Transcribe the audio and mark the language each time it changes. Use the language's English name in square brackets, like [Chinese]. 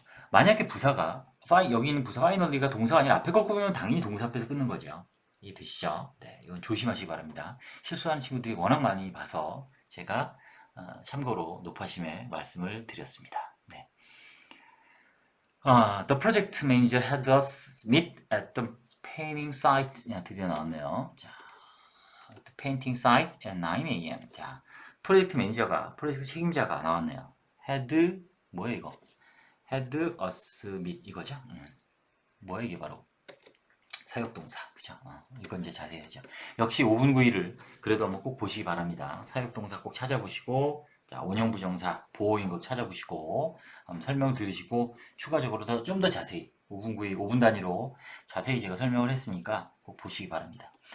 [Korean] 만약에 부사가 여기 있는 부사 파이널리가 동사가 아니라 앞에 걸 꾸미면 당연히 동사 앞에서 끊는 거죠. 이해되시죠? 네, 이건 조심하시기 바랍니다. 실수하는 친구들이 워낙 많이 봐서 제가 참고로 높아심에 말씀을 드렸습니다. 네. [English] The project manager had us meet at the painting site. [Korean] 드디어 나왔네요. [English] 자, the painting site at 9 a.m. [Korean] 자, 프로젝트 책임자가 나왔네요. had 뭐예요 이거? [English] had us meet [Korean] 이거죠? 뭐예요 이게 바로? 사역동사, 그죠? 이건 이제 자세히 하죠. 역시 5분 9일을 그래도 한번 꼭 보시기 바랍니다. 사역동사 꼭 찾아보시고, 자, 원형부정사, 보호인 것 찾아보시고, 설명 들으시고, 추가적으로 좀 더 자세히, 5분 9일, 5분 단위로 자세히 제가 설명을 했으니까 꼭 보시기 바랍니다.